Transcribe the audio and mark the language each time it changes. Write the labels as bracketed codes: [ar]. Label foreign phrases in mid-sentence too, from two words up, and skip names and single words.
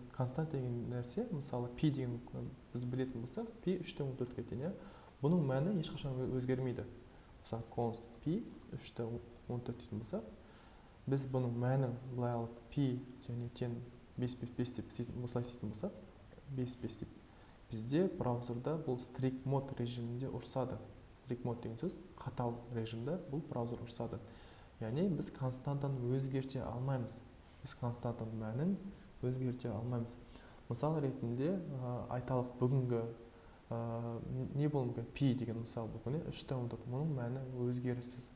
[kk] Константа деген нәрсе, мысалы пи деген біз білетін болсақ, пи 3-14-ге тең. Бұның мәні ешқашан өзгермейді. Мысалы const пи 3-14 дейтін болсақ, біз бұның мәнін былай алып пи және тең 5 деп осылай істейтін болсақ, 5 деп бізде браузерда бұл [en] strict mode [kk] режимінде ұрсады. [en] Strict mode [kk] деген сөз қатал режимде бұл браузер ұрсады. Яғни біз константаны өзгерте алмаймыз. Біз константаның мәнін өзгерте алмаймыз. Мысал ретінде айталық бүгінгі не болуы мүмкін? Пи деген мысал бүгін 3-14, мұның мәні өзгеріссіз.